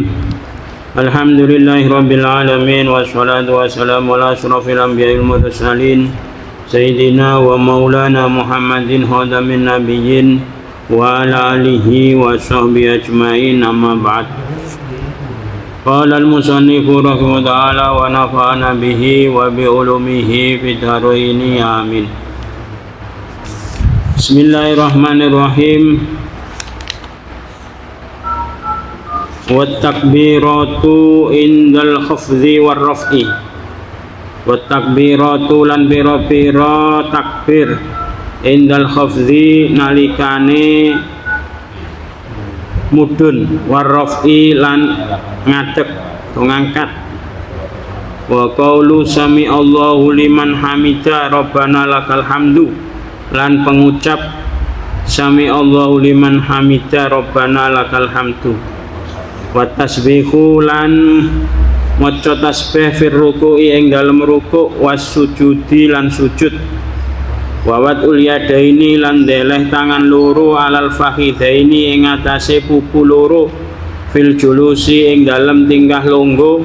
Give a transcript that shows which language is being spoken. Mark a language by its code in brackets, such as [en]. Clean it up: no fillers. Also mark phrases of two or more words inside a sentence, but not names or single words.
[ar] الحمد لله رب العالمين والصلاة والسلام على أشرف الأنبياء والمرسلين سيدنا ومولانا محمد خاتم النبيين وعلى آله وصحبه أجمعين، أما بعد. قال المصنف رحمه الله تعالى ونفعنا به وبعلومه في الدارين آمين. Bismillahirrahmanirrahim. والتكبيرة عند الخفض والرفع. والتكبيرة [jv] lan pira-pira takbir [ar] عند الخفض [jv] nalikane mudhun [ar] والرفع [jv] lan ngadeg ngangkat. [ar] وقول سمع الله لمن حمده ربنا لك الحمد [jv] lan pengucap [ar] سمع الله لمن حمده ربنا لك الحمد. والتسبيح [jv] lan maca tasbih [ar] في الركوع [jv] ing dalem ruku' [ar] والسجود [jv] lan sujud. [ar] ووضع اليدين [jv] lan deleh tangan loro [ar] على الفخذين [jv] ing atase pupu loro [ar] في الجلوس [jv] ing dalem tingkah longgo.